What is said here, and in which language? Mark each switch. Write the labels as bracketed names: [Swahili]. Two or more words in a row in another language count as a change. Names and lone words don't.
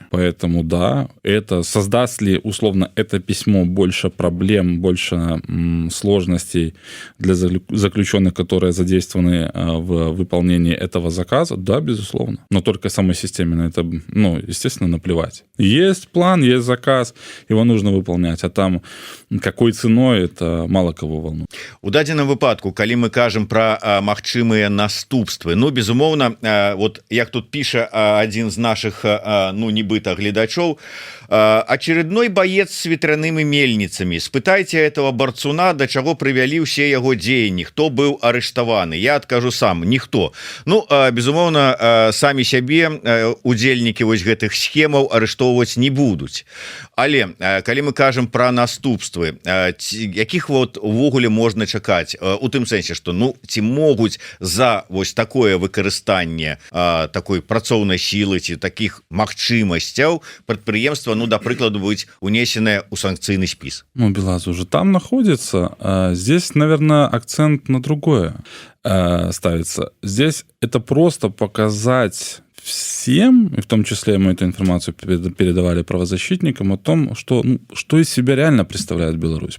[Russian] Поэтому, да, это создаст ли, условно, это письмо больше проблем, больше сложностей для заключенных, которые задействованы в выполнении этого заказа? Да, безусловно. Но только самой системе на это, ну, естественно, наплевать. Есть план, есть заказ, его нужно выполнять, а там какой ценой, это мало кого волнует. [Belarusian] У дадзеным выпадку, калі мы кажам про магчымыя наступствы, ну, безумоўна, вот як тут піша [Russian] один з наших, [Belarusian] ну, нібыта гледачоў, [Russian] очередной боец с ветряными мельницами. [Belarusian] Спытайте [Russian] этого борцуна, [Belarusian] до чаго прывялі ўсе яго дзеянні, хто быў арыштаваны. Я адкажу сам, ніхто. Ну, безумоўна, самі сябе удзельнікі вось гэтых схемаў арыштоўваць не будуць. Але калі мы кажам про наступствы, якіх вот увогуле можна чакаць, у тым сэнсе, што ну ці могуць за вось такое выкарыстанне такой працоўнай сілы ці таких магчымасцяў прадпрыемства, ну, да прыкладу, быць унесенное у санкцыйны спіс. [Russian] Ну, Белаз уже там находится. Здесь, наверное, акцент на другое ставится. Здесь это просто показать всем, и в том числе мы эту информацию передавали правозащитникам, о том, что из себя реально представляет Беларусь.